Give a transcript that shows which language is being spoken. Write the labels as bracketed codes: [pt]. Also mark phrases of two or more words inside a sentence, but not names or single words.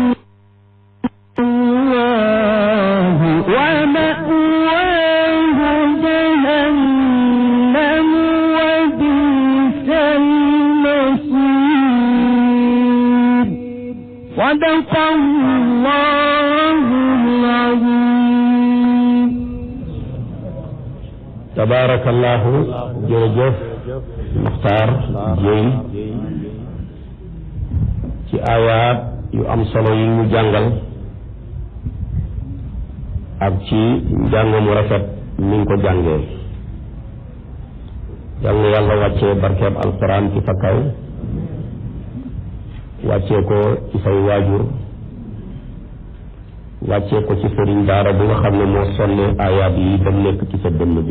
[ar] الله ومأواه جهنم وبئس المصير. صدق الله العظيم. تبارك الله. [wo] jërëjëf Maxtaar Jéey ci aayaat yu am solo yi ñu jàngal ak ci njàng mu rafet ni nga ko jàngee. yal na yàlla wàccee barkeeb alquran ci sa kaw, wàccee ko ci say waajur, wàccee ko ci sëriñ daara bi nga xam ne moo sonne aayaat yi ba nekk ci sa dënn bi.